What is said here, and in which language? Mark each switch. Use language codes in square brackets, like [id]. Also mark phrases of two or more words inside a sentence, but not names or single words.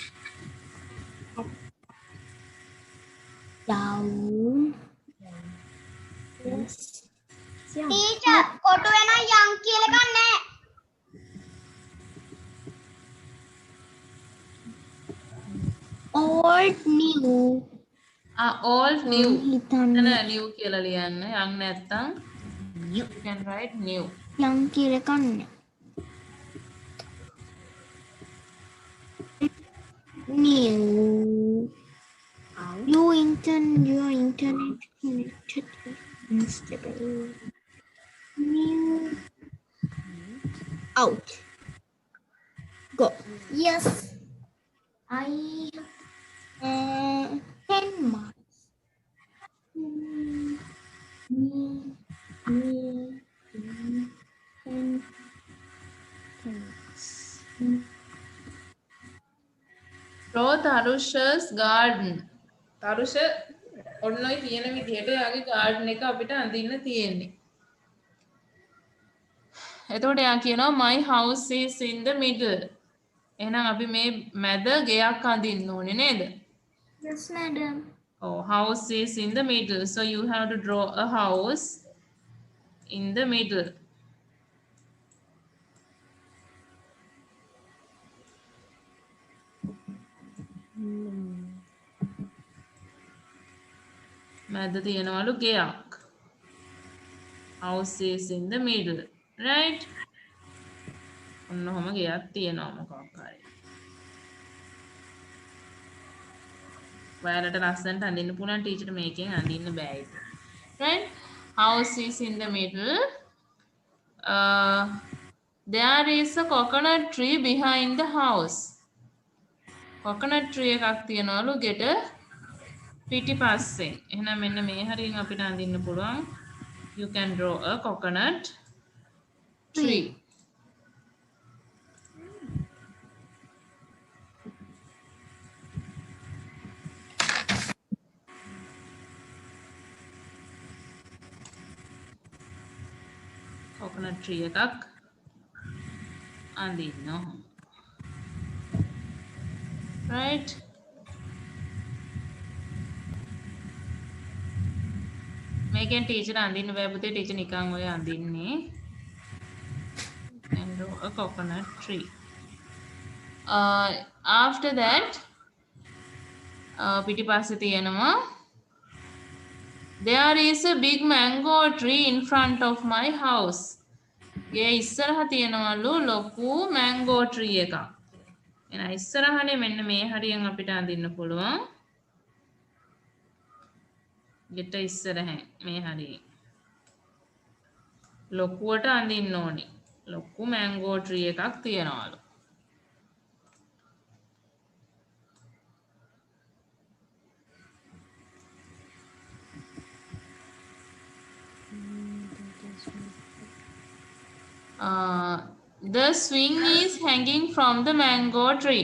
[en] Down. Yes. Teacher, [si] කොටු වෙන young කියලා එකක් නැහැ. [en] Old new. Old new. [si] හිතන්න. [en] new [si] කියලා ලියන්න. [en] young නැත්තම් you can write new. [si] young කියලා එකක් නැහැ. [en] New. Your internet connected instantly. New. Out. Go. Yes. I 10 miles. Draw Tarusha's garden. [si] තරුෂ ඔන්න ඔය කියන විදිහට යාගේ garden එක අපිට අඳින්න තියෙන්නේ. එතකොට යා කියනවා [en] my house is in the middle. [si] එහෙනම් අපි මේ මැද ගෙයක් අඳින්න ඕනේ නේද? [en] Yes, madam. Oh, house is in the middle. So you have to draw a house in the middle. [si] මැද තියෙනවලු ගෙයක්. [en] House is in the middle. Right? [si] ඔන්න ඔහම ගෙයක් තියෙනවා මොකක් හරි. ඔයාලට ලස්සනට අඳින්න පුළුවන් ටීචර්ට මේකෙන් අඳින්න බෑ ඒක. [en] Right? House is in the middle. There is a coconut tree behind the house. Coconut tree [si] එකක් තියෙනවලු ගෙට පිටිපස්සෙන්. එහෙනම් මෙන්න මේ හරියෙන් අපිට අඳින්න පුළුවන්. [en] You can draw a coconut tree. coconut tree [si] එකක් අඳින්න. [en] Right? [si] මේකෙන් ටීචර් අඳින්න බෑ පුතේ ටීචර් නිකන් ඔය අඳින්නේ. [en] And draw a coconut tree. After that [si] පිටිපස්සේ තියෙනවා [en] there is a big mango tree in front of my house. [si] ගේ ඉස්සරහ තියෙනවලු ලොකු [en] mango tree [si] එකක්. එහෙනම් ඉස්සරහනේ මෙන්න මේ හරියෙන් අපිට අඳින්න පුළුවන්. ගෙට ඉස්සරහෙන් මේ හරියෙන්. ලොකුවට අඳින්න ඕනේ. ලොකු [en] mango tree [si] එකක් තියෙනවලු. [en] The swing is hanging from the mango tree.